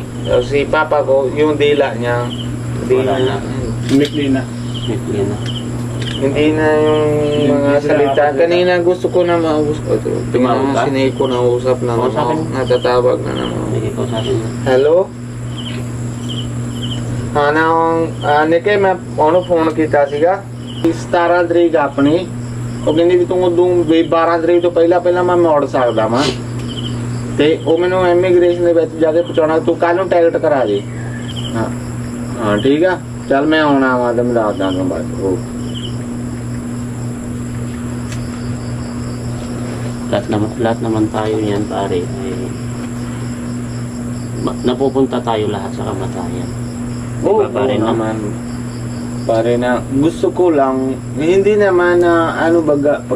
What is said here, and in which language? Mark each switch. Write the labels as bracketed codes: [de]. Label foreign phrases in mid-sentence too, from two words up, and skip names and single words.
[tl] Tapos si papa ko, yung dila niya, hindi Wala na. na. Mikli na. Hindi na. Hindi na yung mga Hindi salita. sila- Kanina gusto ko na maubos ko ito. Tingnan mo Tumawag ka? si Nico na usap na Oo, sa akin. naman. Natatawag na naman. Sige ko sa akin. Hello? [pa] ਨਿੱਕੇ ਮੈਂ ਫ਼ੋਨ ਕੀਤਾ ਸੀਗਾ 17 ਤਰੀਕ ਅਪਣੀ ਉਹ ਕਹਿੰਦੀ ਵੀ ਤੂੰ ਉਦੋਂ 12 ਤਰੀਕ ਤੋਂ ਪਹਿਲਾਂ ਮੈਂ ਮੋੜ ਸਕਦਾ ਵਾਂ ਤੇ ਉਹ ਮੈਨੂੰ ਇਮੀਗ੍ਰੇਸ਼ਨ ਦੇ ਵਿੱਚ ਜਾ ਕੇ ਪਹੁੰਚਾਉਣਾ ਤੂੰ ਕੱਲ ਨੂੰ ਟਿਕਟ ਕਰਾ ਦੇ ਹਾਂ ਠੀਕ ਆ ਚੱਲ ਮੈਂ ਆਉਣਾ ਵਾ ਤੇ ਮੈਂ ਦੱਸ ਦਾਂਗਾ ਬਾਅਦ [tl] Lahat naman tayo yan pare ay napupunta tayo lahat sa kamatayan. Oo, Diba, pare, no? naman. Pare na, gusto ko lang, hindi naman na ano baga, pag